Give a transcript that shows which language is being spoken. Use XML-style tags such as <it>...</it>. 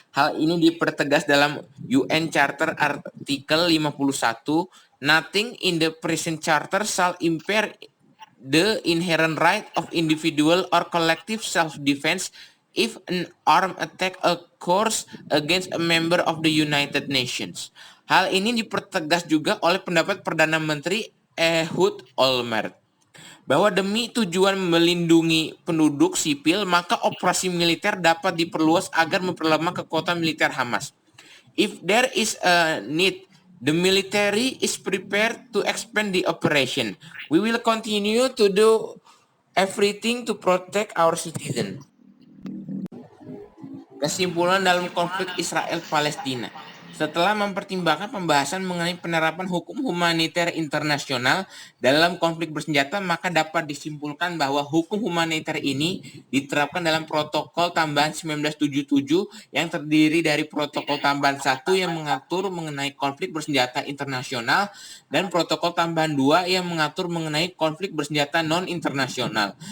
<id>Hal ini dipertegas dalam UN Charter artikel 51,</id> <en>nothing in the present charter shall impair the inherent right of individual or collective self-defense if an armed attack occurs against a member of the United Nations.</en> <id>Hal ini dipertegas juga oleh pendapat Perdana Menteri Ehud Olmert. bahwa demi tujuan melindungi penduduk sipil, maka operasi militer dapat diperluas agar memperlemah kekuatan militer Hamas.</id> <en>If there is a need, the military is prepared to expand the operation. We will continue to do everything to protect our citizens.</en> <id>Kesimpulan dalam konflik Israel-Palestina. Setelah mempertimbangkan pembahasan mengenai penerapan hukum humaniter internasional dalam konflik bersenjata, maka dapat disimpulkan bahwa hukum humaniter ini diterapkan dalam protokol tambahan 1977 yang terdiri dari protokol tambahan 1 yang mengatur mengenai konflik bersenjata internasional dan protokol tambahan 2 yang mengatur mengenai konflik bersenjata non-internasional.</id>